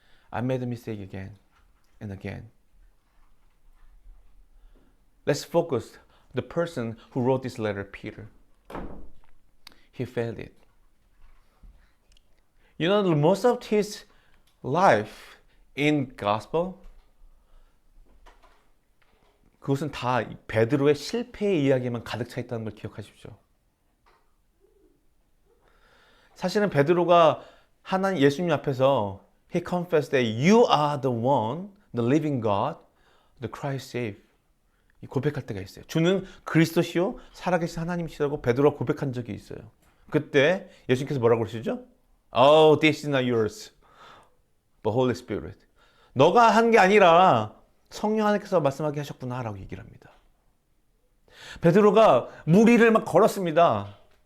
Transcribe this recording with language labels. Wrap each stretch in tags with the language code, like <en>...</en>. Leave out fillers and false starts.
<en>I made a mistake again and again. Let's focus the person who wrote this letter, Peter. He failed it. You know, most of his life in gospel,</en> <ko>그것은 다 베드로의 실패의 이야기만 가득 차 있다는 걸 기억하십시오. 사실은 베드로가 하나님 예수님 앞에서</ko> <en>he confessed that you are the one, the living God, the Christ saved.</en> <ko>고백할 때가 있어요. 주는 그리스도시요 살아계신 하나님이시라고 베드로가 고백한 적이 있어요. 그때 예수님께서 뭐라고 그러시죠?</ko> <en>Oh, this is not yours, but Holy Spirit.</en> <ko>너가 한 게 아니라 성령 하나님께서 말씀하게 하셨구나라고 얘기를 합니다. 베드로가 무리를 막 걸었습니다.</ko>